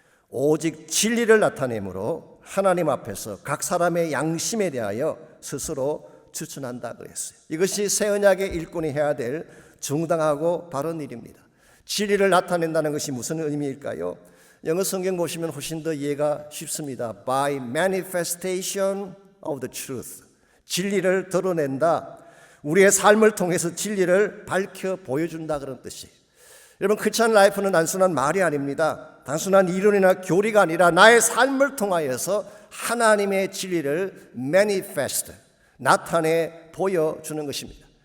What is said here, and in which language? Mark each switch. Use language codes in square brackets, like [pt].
[ko] 오직 진리를 나타내므로 하나님 앞에서 각 사람의 양심에 대하여 스스로 추천한다 그랬어요. 이것이 새 언약의 일꾼이 해야 될 정당하고 바른 일입니다. 진리를 나타낸다는 것이 무슨 의미일까요? 영어 성경 보시면 훨씬 더 이해가 쉽습니다. [en] By manifestation of the truth. [ko] 진리를 드러낸다. 우리의 삶을 통해서 진리를 밝혀 보여준다 그런 뜻이에요. 여러분, 크리스천 라이프는 단순한 말이 아닙니다. 단순한 이론이나 교리가 아니라 나의 삶을 통하여서 하나님의 진리를 manifest, 나타내 보여주는 것입니다.